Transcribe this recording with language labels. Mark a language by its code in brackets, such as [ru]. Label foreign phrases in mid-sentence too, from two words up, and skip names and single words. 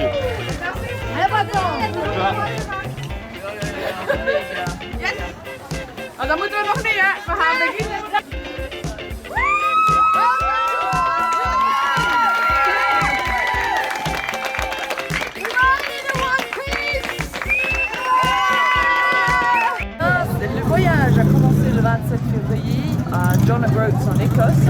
[fr] Le bateau. [nl] Yes. Dan moeten we nog meer. We gaan beginnen. [fr] Le voyage a commencé le 27 février à John O'Groats en Écosse.